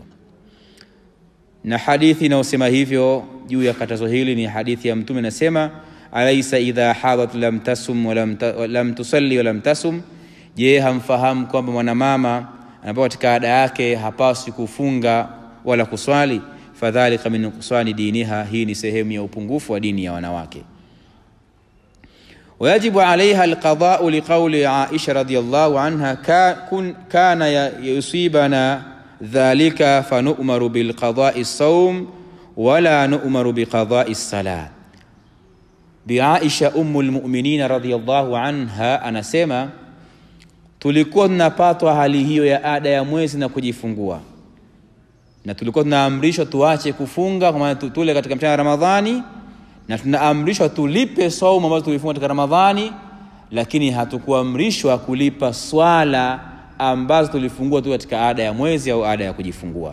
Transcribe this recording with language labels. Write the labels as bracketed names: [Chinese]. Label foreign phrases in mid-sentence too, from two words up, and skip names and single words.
[Swahili] Na hadithi inayosema hivyo juu ya katazo hili ni hadithi ya Mtume, anasema [Arabic] أليس إذا حاضت لم تصم ولم تصل ولم تصم, [Swahili] je, hamfahamu kwamba mwanamama anapokuwa katika ada yake hapaswi kufunga wala kuswali? [Arabic] فذلك من نقصان دينها, [Swahili] hii ni sehemu ya upungufu wa dini ya wanawake. [Arabic] ويجب عليها القضاء لقول عائشة رضي الله عنها كان يصيبنا ذلك فنؤمر بالقضاء الصوم ولا نؤمر بقضاء الصلاة. بعائشة أم المؤمنين رضي الله عنها [Swahili] anasema tulikuwa tunapatwa hali hiyo ya ada ya mwezi na kujifungua, na tulikuwa tunaamrishwa tuache kufunga kwa maana tule katika mchana wa Ramadhani, na tunaamrishwa tulipe saumu ambazo tulifunga katika Ramadhani, lakini hatukuamrishwa kulipa swala ambazo tulifungua tu katika ada ya mwezi au ada ya kujifungua.